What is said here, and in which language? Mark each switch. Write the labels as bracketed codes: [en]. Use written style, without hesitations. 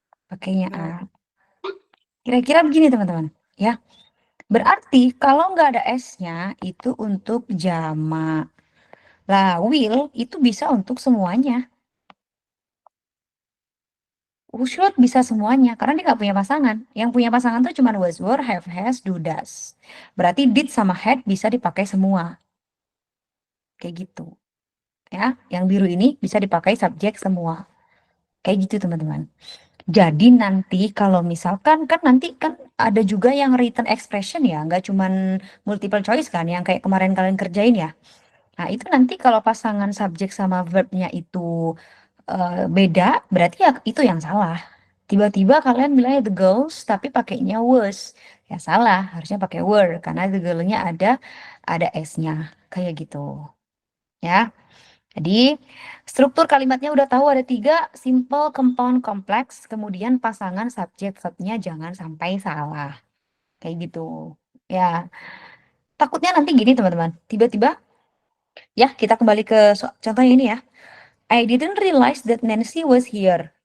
[id] Pakainya A. Kira-kira begini teman-teman, ya. Berarti kalau nggak ada S-nya itu untuk jamak. Lah, will itu bisa untuk semuanya. Should bisa semuanya karena dia nggak punya pasangan. Yang punya pasangan tuh cuma was, were, have, has, do, does. Berarti did sama had bisa dipakai semua. Kayak gitu. Ya, yang biru ini bisa dipakai subjek semua. Kayak gitu teman-teman. Jadi nanti kalau misalkan kan nanti kan ada juga yang written expression ya, nggak cuman multiple choice kan, yang kayak kemarin kalian kerjain ya. Nah itu nanti kalau pasangan subjek sama verbnya itu beda, berarti ya itu yang salah. Tiba-tiba kalian bilangnya the girls tapi pakainya was. Ya salah, harusnya pakai were karena the girl-nya ada s-nya. Kayak gitu. Ya. Jadi struktur kalimatnya udah tahu ada 3, simple, compound, kompleks. Kemudian pasangan subjek verbnya jangan sampai salah. Kayak gitu. Ya. Takutnya nanti gini teman-teman. Tiba-tiba ya kita kembali ke contohnya ini ya. [en] I didn't realize that Nancy was here.